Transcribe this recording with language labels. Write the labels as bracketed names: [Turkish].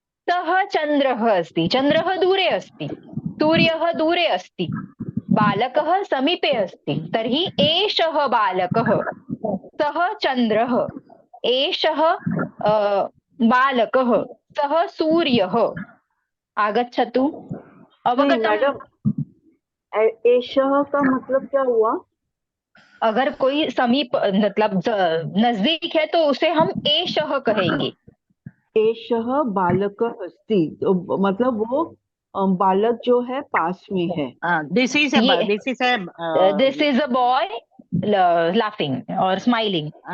[Sanskrit] सः चन्द्रः अस्ति। चन्द्रः दूरे अस्ति। सूर्यः दूरे अस्ति। बालकः समीपे अस्ति। तर्हि एषः बालकः, सः चन्द्रः, एषः बालकः, सः सूर्यः। आगच्छतु। [Hindi] मैडम, एषः का मतलब क्या हुआ? अगर कोई समीप मतलब नजदीक है तो उसे हम एषः कहेंगे। [Sanskrit] एषः बालकः अस्ति, [Hindi] तो मतलब वो बालक जो है पास में है। [English] This is a boy laughing or smiling.